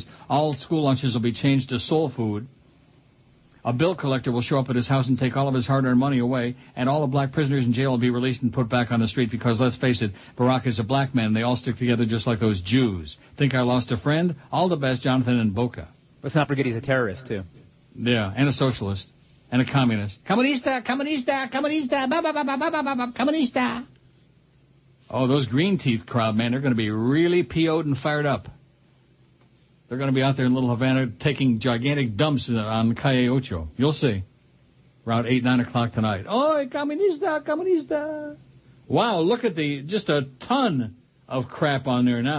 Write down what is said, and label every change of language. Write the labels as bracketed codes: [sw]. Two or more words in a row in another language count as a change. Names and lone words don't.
[en] All school lunches will be changed to soul food. A bill collector will show up at his house and take all of his hard-earned money away, and all the black prisoners in jail will be released and put back on the street because, let's face it, Barack is a black man, and they all stick together just like those Jews. Think I lost a friend? All the best, Jonathan in Boca. Let's not forget he's a terrorist, too. Yeah, and a socialist. And a communist. [es] Comunista, comunista, comunista, ba ba ba ba ba ba ba ba comunista. [en] Oh, those Green Teeth crowd, man, they're going to be really PO'd and fired up. They're going to be out there in Little Havana taking gigantic dumps on Calle Ocho. You'll see. Around 8, 9 o'clock tonight. Oh, [es] comunista, comunista. [en] Wow, look at just a ton of crap on there now.